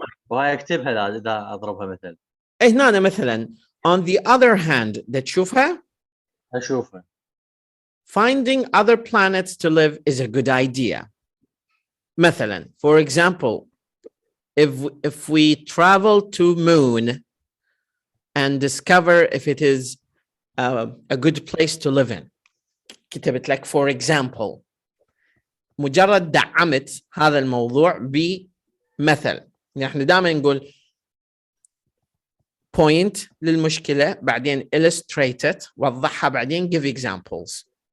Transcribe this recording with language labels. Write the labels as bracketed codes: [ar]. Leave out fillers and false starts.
[ar] وهاي اكتبها اذا اضربها مثل. هنا مثلا [en] on the other hand that [ar] تشوفها اشوفها. [en] Finding other planets to live is a good idea. [ar] مثلا, [en] for example, if we travel to moon and discover if it is a good place to live in. [ar] كتبت لك [en] for example. [ar] مجرد دعمت هذا الموضوع بمثل. نحن دائما نقول [en] point [ar] للمشكلة، بعدين [en] illustrate it، [ar] وضحها، بعدين [en] give examples.